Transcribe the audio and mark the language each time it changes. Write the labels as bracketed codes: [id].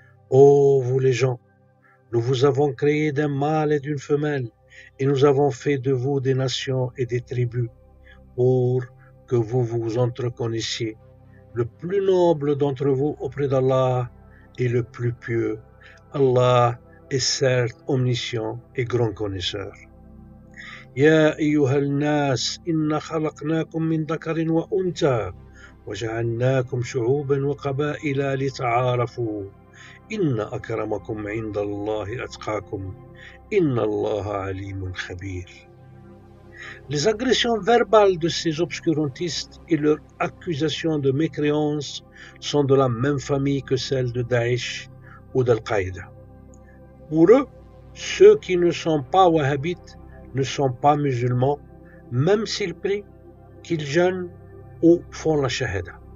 [fr] Ô vous les gens, nous vous avons créé d'un mâle et d'une femelle, et nous avons fait de vous des nations et des tribus, pour que vous vous entreconnaissiez. Le plus noble d'entre vous auprès d'Allah est le plus pieux. Allah est certes omniscient et grand connaisseur. [ar] يا أيها الناس إنا خلقناكم من ذكر وأنثى وجعلناكم شعوبا وقبائل لتعارفوا إن أكرمكم عند الله أتقاكم إن الله عليم خبير. [fr] Les agressions verbales de ces obscurantistes et leurs accusations de mécréance sont de la même famille que celles de Daesh ou d'Al-Qaïda. Pour eux, ceux qui ne sont pas wahhabites ne sont pas musulmans, même s'ils prient, qu'ils jeûnent ou font la shahada.